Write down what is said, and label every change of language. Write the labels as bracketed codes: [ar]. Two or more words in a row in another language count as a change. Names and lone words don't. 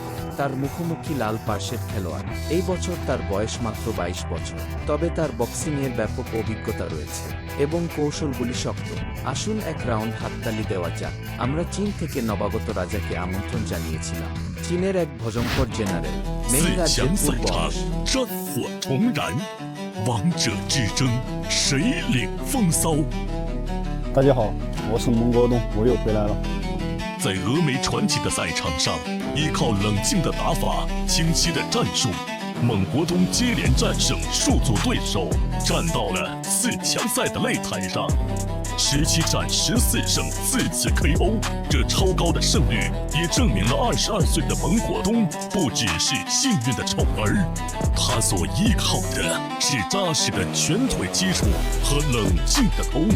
[bn] তার মুখোমুখি লাল পার্শ্বের খেলোয়াড়। এই বছর তার বয়স মাত্র ২২ বছর, তবে তার বক্সিংয়ের ব্যাপক অভিজ্ঞতা রয়েছে এবং কৌশলগুলি শক্ত। আসুন এক রাউন্ড হাততালি দেওয়া যাক। আমরা চীন থেকে নবাগত রাজাকে আমন্ত্রণ জানিয়েছিলাম। চীনের এক ভয়ঙ্কর জেনারেল মেং 4 রাজ্যের [zh] 强赛 [bn] পূর্ব [zh] 场 [bn] অংশ। [zh] 战火重燃，王者之争谁领风骚？大家好，我是蒙国栋，我又回来了。在峨眉传奇的赛场上，依靠冷静的打法、清晰的战术，蒙国东接连战胜数组对手，站到了4强赛的擂台上。17战14胜4次 KO， 这超高的胜率也证明了22岁的蒙国东不只是幸运的宠儿，他所依靠的是扎实的拳腿基础和冷静的头脑。